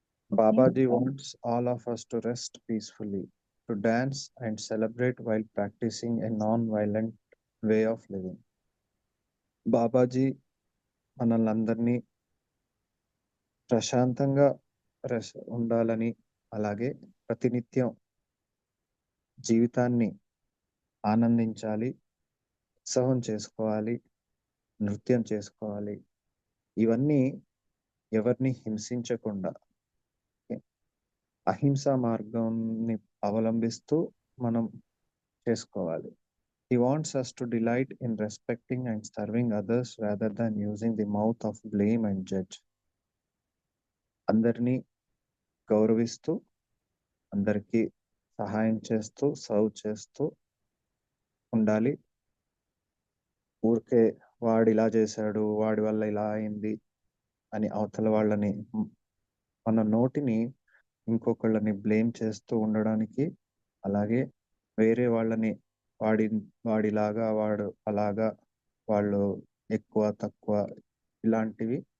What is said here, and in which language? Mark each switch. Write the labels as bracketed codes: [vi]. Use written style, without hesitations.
[en] Babaji wants all of us to rest peacefully, to dance and celebrate while practicing a non-violent way of living. [te] Babaji మనల్ని అందరినీ ప్రశాంతంగా ఉండాలని, అలాగే ప్రతినిత్యం జీవితాన్ని ఆనందించాలి, ఉత్సవం చేసుకోవాలి, నృత్యం చేసుకోవాలి. ఇవన్నీ ఎవరిని హింసించకుండా అహింసా మార్గాన్ని అవలంబిస్తూ మనం చేసుకోవాలి. [en] He wants us to delight in respecting and serving others rather than using the mouth of blame and judge. [te] అందరినీ గౌరవిస్తూ, అందరికీ సహాయం చేస్తూ, సర్వ్ చేస్తూ ఉండాలి. ఊరికే వాడు ఇలా చేశాడు, వాడి వల్ల ఇలా అయింది అని అవతల వాళ్ళని, మన నోటిని ఇంకొకళ్ళని బ్లేమ్ చేస్తూ ఉండడానికి, అలాగే వేరే వాళ్ళని వాడిలాగా, వాడు అలాగా, వాళ్ళు ఎక్కువ తక్కువ, ఇలాంటివి